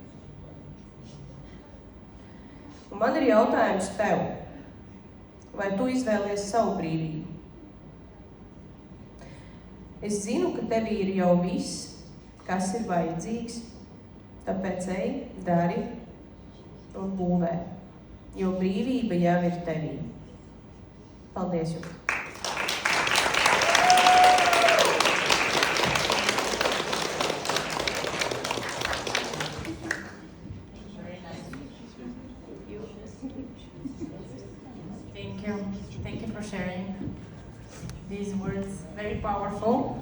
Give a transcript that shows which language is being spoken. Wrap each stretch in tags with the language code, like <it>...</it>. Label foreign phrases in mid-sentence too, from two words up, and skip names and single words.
<lv>Un man ir jautājums tev, vai tu izvēlies savu brīvību? Es zinu, ka tevī ir jau viss, kas ir vajadzīgs, tāpēc ej, dari un būvē, jo brīvība jau ir tevī. Paldies jums!</lv> <en>Thank you for sharing these words, very powerful.</en>